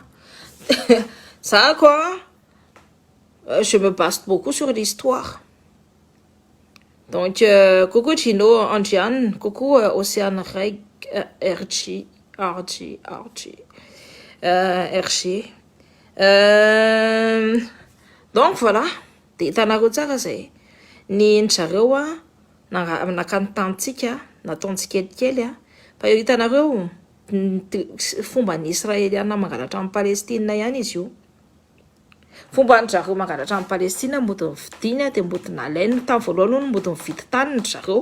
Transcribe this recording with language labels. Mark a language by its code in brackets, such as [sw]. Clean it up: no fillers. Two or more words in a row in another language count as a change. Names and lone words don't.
[fr] Ça quoi, je me base beaucoup sur l'histoire. Donc coucou Chino, Anjian, coucou Océane Reg, RG. Donc voilà, [mg] de tanaro tsara zay. Ny zareo nakany tantsika, nataontsika kelikely fa io hitanareo fomba ny Israeliana mangalatra amin'ny Palestina ihany izy io. Fomba ny zareo mangalatra amin'ny Palestina mbody vidiny de mbody nalainy tamin'ny voalohany mbody mividy tany ny zareo.